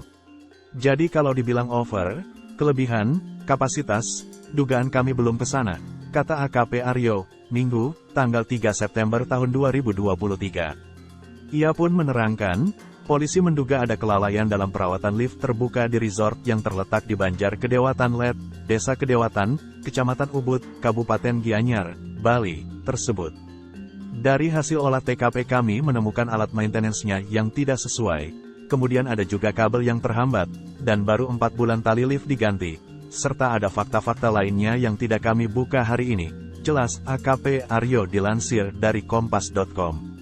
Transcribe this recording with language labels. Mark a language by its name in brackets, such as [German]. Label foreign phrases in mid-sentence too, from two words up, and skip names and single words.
[Indonesian] Jadi kalau dibilang over, kelebihan, kapasitas, dugaan kami belum ke sana, kata AKP Aryo, Minggu, tanggal 3 September tahun 2023. Ia pun menerangkan, polisi menduga ada kelalaian dalam perawatan lift terbuka di resort yang terletak di Banjar Kedewatan Let, Desa Kedewatan, Kecamatan Ubud, Kabupaten Gianyar, Bali, tersebut. Dari hasil olah TKP kami menemukan alat maintenance-nya yang tidak sesuai, kemudian ada juga kabel yang terhambat, dan baru 4 bulan tali lift diganti, serta ada fakta-fakta lainnya yang tidak kami buka hari ini, jelas AKP Aryo dilansir dari Kompas.com.